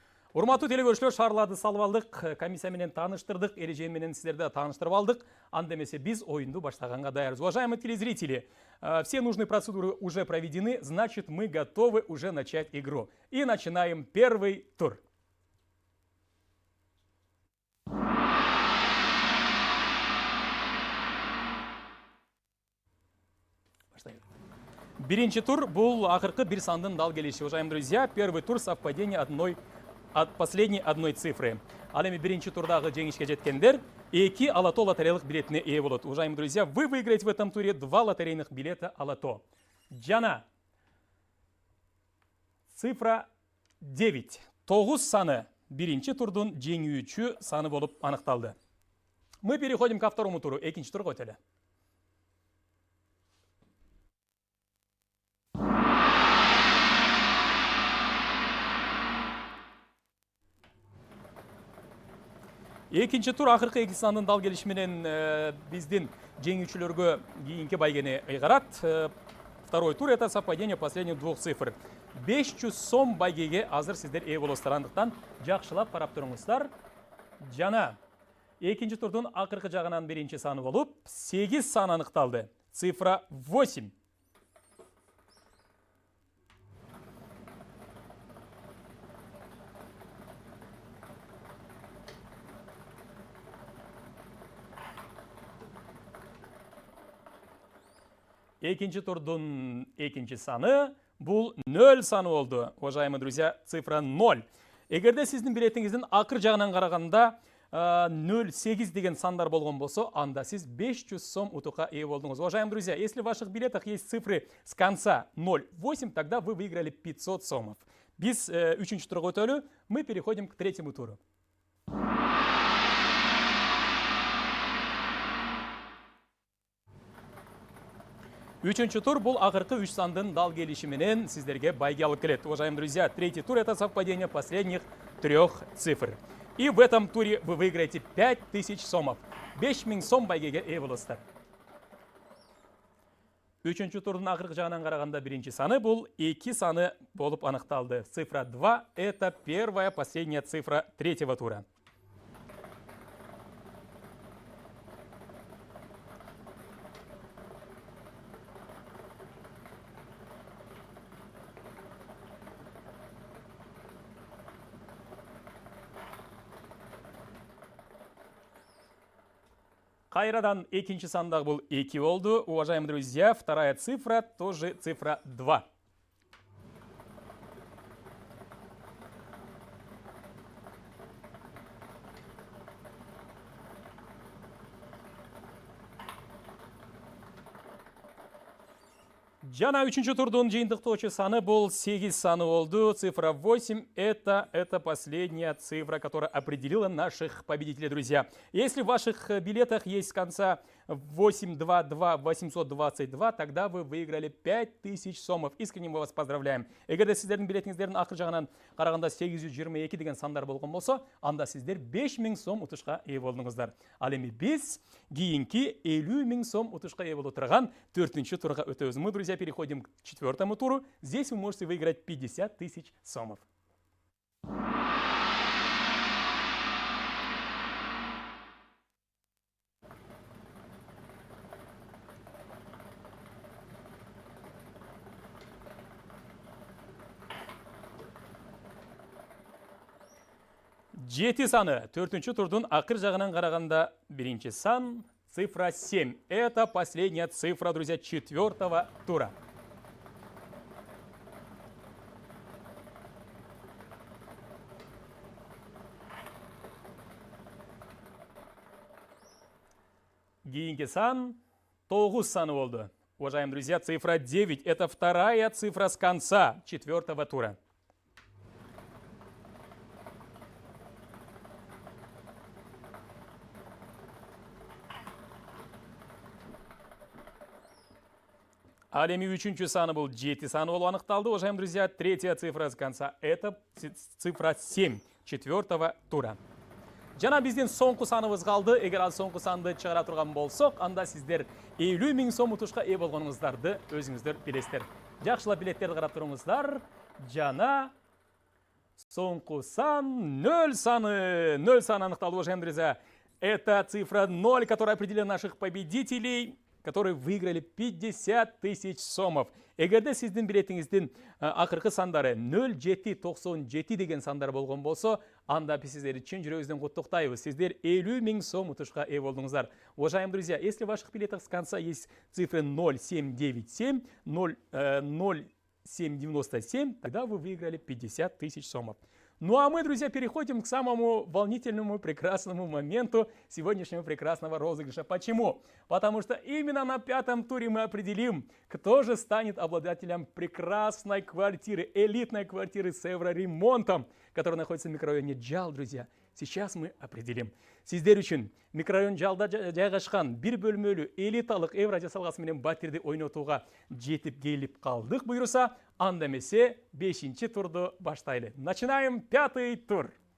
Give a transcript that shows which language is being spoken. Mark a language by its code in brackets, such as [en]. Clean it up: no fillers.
[ky] Урматтуу телегөрүүчүлөр, шарларды салып алдык, комиссия менен тааныштырдык, эреже менен сиздерди тааныштырып алдык. Анда эмесе биз оюнду баштаганга даярбыз. [ru] Уважаемые телезрители, все нужные процедуры уже проведены, значит, мы готовы уже начать игру. И начинаем первый тур. [ky] Биринчи тур бул акыркы бир сандын дал келиши. [ru] Уважаемые друзья, первый тур совпадение от последней одной цифры. [ky] Ал эми биринчи турдагы жеңишке жеткендер 2 алато лотереялык билетине ээ болот. [ru] Уважаемые друзья, вы выиграете в этом туре 2 лотерейных билета алато. [ky] Жана цифра 9. 9 саны биринчи турдун жеңүүчү саны болуп аныкталды. [ru] Мы переходим ко второму туру. [ky] Экинчи турга өтөлү. Экинчи тур акыркы эки сандын дал келиши менен биздин жеңүүчүлөргө кийинки байгени ыйгарат. [ru] Второй тур — это совпадение последних двух цифр. [ky] 500 сом байгеге азыр сиздер ээ болосуздар. Андыктан жакшылап карап туруңуздар. Жана экинчи турдун акыркы жагынан биринчи саны болуп 8 сан аныкталды. [ru] Цифра 8. [ky] Экинчи турдун экинчи саны бул 0 саны болду. [ru] Уважаемые друзья, цифра 0. [ky] Эгерде сиздин билетиңиздин акыр жагынан караганда 0,8 деген сандар болгон болсо, анда сиз 500 сом утукка ээ болдуңуз. [ru] Уважаемые друзья, если в ваших билетах есть цифры с конца 0,8, тогда вы выиграли 500 сомов. [ky] Биз үчүнчү турга өтөлү, [ru] мы переходим к третьему туру. [ky] Үчүнчү тур бул акыркы 3 сандын дал келиши менен сиздерге байге алып келет. [ru] Уважаемые друзья, третий тур — это совпадение последних 3 цифр. И в этом туре вы выиграете 5000 сомов. [ky] 5000 сом байгеге ээ болосуздар. Үчүнчү турдун акыркы жагынан караганда биринчи саны бул 2 саны болуп аныкталды. [ru] Цифра 2 — это первая последняя цифра третьего тура. [ky] Кайрадан экинчи сандагы бул 2 болду. [ru] Уважаемые друзья, вторая цифра тоже цифра 2. [ky] Жана үчүнчү турдун жыйынтыктоочу саны бул 8 саны болду. [ru] Цифра 8 — это последняя цифра, которая определила наших победителей, друзья. Если в ваших билетах есть с конца 822-822, тогда вы выиграли 5000 сомов. Искренне мы вас поздравляем. [ky] Эгерде сіздердің билетиңиздердин акыр жагынан караганда 822 деген сандар болгон болсо, анда сиздер 5000 сом утушка ээ болдуңуздар. Ал эми биз кийинки 50 000 сом утушка ээ боло турган 4-чү турга өтөбүз. [ru] Мы, друзья, переходим к 4-му туру. Здесь вы можете выиграть 50 000 сомов. [ky] Жети саны 4-чү турдун акыр жагынан караганда биринчи сан цифра 7. [ru] Это последняя цифра, друзья, 4-го тура. [ky] Кийинки сан 9 саны болду. [ru] Уважаемые друзья, цифра 9 – это вторая цифра с конца 4-го тура. [ky] Ал эми 3-чү саны бул 7 саны болуп аныкталды. [ru] Уважаемые друзья, третья цифра с конца – это цифра 7 4-го тура. [ky] Жана биздин соңку саныбыз калды. Эгер ал соңку санды чыгара турган болсок, анда сиздер 50 000 сом утушка ээ болгонуңуздарды өзүңүздөр билесиздер. Жакшылап билеттерди карап туруңуздар. Жана соңку сан 0 саны. 0 саны аныкталды, [ru] уважаемые друзья. Это цифра 0, которая определила наших победителей, которые выиграли 50 000 сомов. [ky] Эгерде сиздин билетиңиздин акыркы сандары 0797 деген сандар болгон болсо, анда биз сиздерди чын жүрөгүбүздөн куттуктайбыз. Сиздер 50 000 сом утушка ээ болдуңуздар. [ru] Уважаемые друзья, если в ваших билетах с конца есть цифры 0797, 0797, тогда вы выиграли 50 000 сомов. Ну а мы, друзья, переходим к самому волнительному, прекрасному моменту сегодняшнего прекрасного розыгрыша. Почему? Потому что именно на 5-м туре мы определим, кто же станет обладателем прекрасной квартиры, элитной квартиры с евроремонтом, которая находится в микрорайоне Жал, друзья. Сейчас мы определим. [ky] Сиздер үчүн микрорайон Жалда жайгашкан бир бөлмөлүү элиталык евро жасалгасы менен батирди ойнотууга жетип келип калдык буйруса, анда эмесе 5-чи турду баштайлы. [ru] Начинаем 5-й тур.